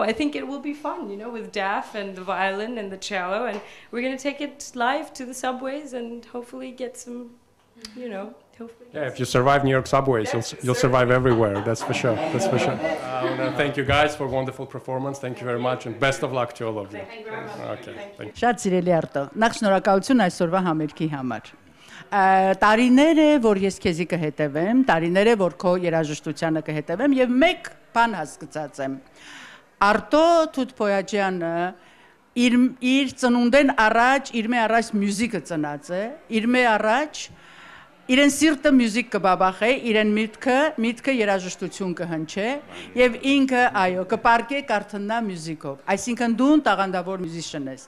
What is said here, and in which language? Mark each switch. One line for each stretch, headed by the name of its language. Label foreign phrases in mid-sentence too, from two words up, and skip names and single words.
English: I think it will be fun, with Daff and the violin and the cello, and we're going to take it live to the subways and hopefully get some, hopefully. If you survive New York subways, you'll survive everywhere. That's for sure. That's for sure. Thank you guys for a wonderful performance. Thank you very much, and best of luck to all of you. Thank you very much. Okay. Thank you.
Armenian: Շատ սիրելի Արտո, նախ շնորհակալություն այսօրվա համերգի համար։ Տարիներ է, որ ես քեզի կհետևեմ, տարիներ է, որ քո երաժշտությանը կհետևեմ եւ մեկ բան հասկացած եմ։ Արտո Թութփոյաջյանը իր ծնունդեն առաջ, իր մե առաջ մյուզիկը ծնած է, իր մե առաջ իրեն սիրտը մյուզիկ կբաբախե, իրեն միտքը երաժշտություն կհնչե եւ ինքը այո կպարկե կարթնա մյուզիկով։ Այսինքն դու տաղանդավոր մյուզիշն ես։